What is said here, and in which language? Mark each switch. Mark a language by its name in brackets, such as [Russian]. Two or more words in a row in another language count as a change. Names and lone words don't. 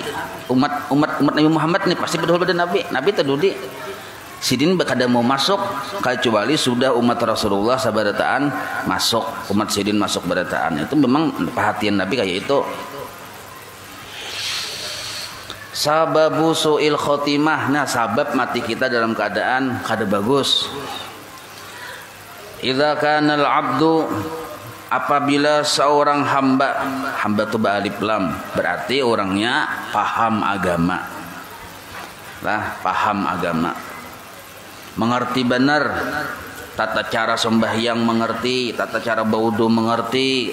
[Banjar] Umat Nabi Muhammad ini pasti berdahulu pada Nabi. Nabi terdudi sidin kada mau masuk kecuali sudah umat Rasulullah sabarataan masuk, umat sidin masuk barataan. Itu memang perhatian Nabi kayak itu. [Arabic] سبب سوء الخاتمة, [Banjar] nah sabab mati kita dalam keadaan kada bagus. [Arabic] إذا كان العبد, [Banjar] apabila seorang hamba itu ba'alif lam, berarti orangnya paham agama lah, paham agama, mengerti benar tata cara sembahyang, mengerti tata cara baudu, mengerti.